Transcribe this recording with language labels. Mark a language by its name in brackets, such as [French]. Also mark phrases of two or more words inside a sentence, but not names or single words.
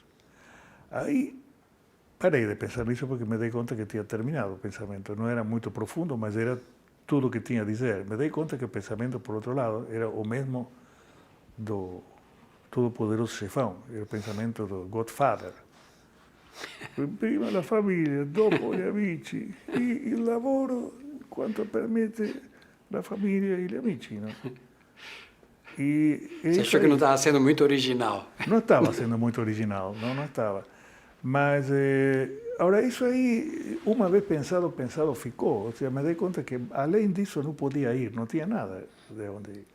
[Portuguese] Aí parei de pensar nisso porque me dei conta que tinha terminado o pensamento. Não era muito profundo, mas era tudo o que tinha a dizer. Me dei conta que o pensamento, por outro lado, era o mesmo do todo-poderoso chefão, era o pensamento do Godfather. [Italian] Prima la famiglia, dopo gli amici, il lavoro quanto permette la famiglia e gli amici, no? [Portuguese] Você achou que não estava sendo muito original? Não estava sendo muito original, não estava. Mas, agora, isso aí, uma vez pensado ficou. Ou seja, me dei conta que, além disso, não podia ir, não tinha nada de onde ir.